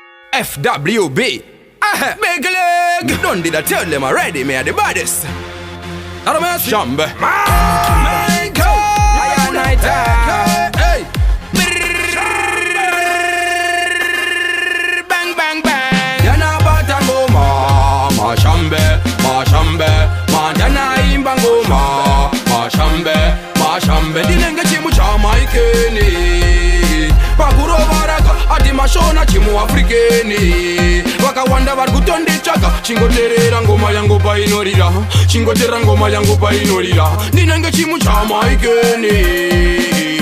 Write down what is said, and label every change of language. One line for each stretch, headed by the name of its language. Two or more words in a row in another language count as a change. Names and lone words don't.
English: FWB. Big leg. Don't did I tell them already, me are the baddest. Shambe. Hey. Bang bang bang.
Shona: Yana batango ma shambe, ma shambe, ma jana imbango ma shambe. Dinenge chimu chama ikeni. Paguro baraka ati mashona chimu afrikeni. Wakawanda varkutondi chaka chingoterera ngoma yangu painorira, chingoterera ngoma yangu painorira. Dinenge chimu chama ikeni.